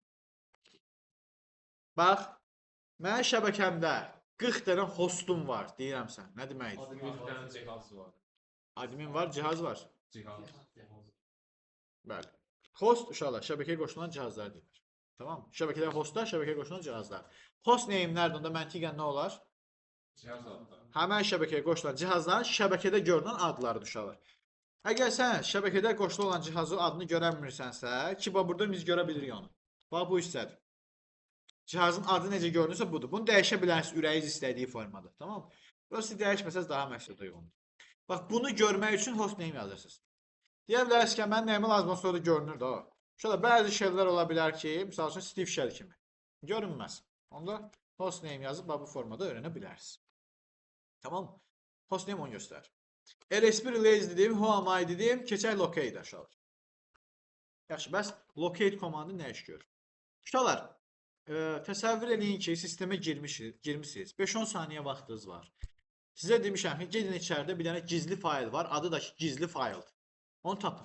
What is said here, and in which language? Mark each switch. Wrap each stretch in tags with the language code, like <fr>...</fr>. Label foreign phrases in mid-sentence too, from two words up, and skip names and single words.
<az>Bax, mənim şəbəkəmdə 40 dənə hostum var, deyirəm sən. Nə deməkdir? Admin var, cihaz var. Bəli. Host uşaqlar şəbəkəyə qoşulan cihazlar deyilir. Tamam? Şəbəkədə hostlar, şəbəkəyə qoşulan cihazlar.</az> <en>Host name-lərdə</en> <az>onda məntiqən nə olar? Cihaz adları. Həmən şəbəkəyə qoşulan cihazların şəbəkədə görünən adlarıdır uşaqlar. Əgər sən şəbəkədə qoşulu olan cihazın adını görənmirsənsə, ki burada biz görə bilirik onu. Bax bu hissədir. Cihazın adı necə görünürsə budur. Bunu dəyişə bilərsiniz ürəyiniz istədiyi formada. Tamam? Burası dəyişməsəz daha məqsədə uyğundur. Bax bunu görmək üçün</az> <en>host name</en> <az>yazırsınız. Deyə bilərsiniz ki, mən nəyimə lazım olsa da görünür də o. Şöyle bəzi şeylər ola bilər ki, misal üçün Steve Shell kimi. Görünməz. Onda</az> <en>host name</en> <az>yazıb bu formada öyrənə bilərsiniz. Tamam?</az> <en>Host name</en> <az>onu göstərir.</az> <en>LSP release</en> <az>dedim,</az> <en>who am I</en> <az>dedim, keçək</az> <en>locate aşağı.</en> <az>Yaxşı, bəs locate komandı nə iş görür? Uşaqlar, təsəvvür edin ki, sistemə girmişsiniz. 5-10 saniyə vaxtınız var. Sizə demişəm ki, gedin içəridə bir dənə gizli fayl var. Adı da ki, gizli fayldır. Onu tapın.</az>